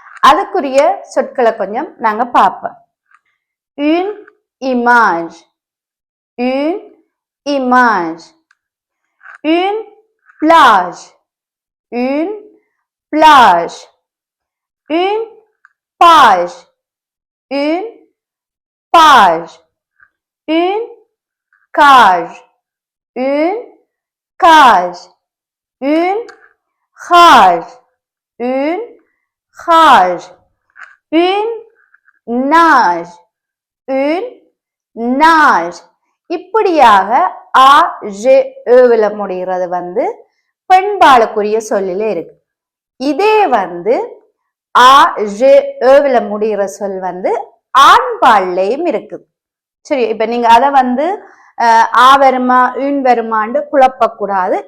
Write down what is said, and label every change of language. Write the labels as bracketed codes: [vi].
[ta] அதுக்குரிய சொற்களை கொஞ்சம் நாங்க பார்ப்போம். [fr] une image, une image, une plage, une plage, une page, une page, une cage, une cage, une rage, une rage, une nage, une nage. [ta] இப்படியாக ஆ J ஏவில முடிகிறது வந்து பெண்பாலுக்குரிய சொல்லில இருக்கு. இதே வந்து ஆ ஜே ஏவில முடிகிற சொல் வந்து ஆண்பால்லையும் இருக்குது. சரி, இப்ப நீங்க அதை வந்து ஆ வருமா ün வருமான்னு குழப்பக்கூடாது.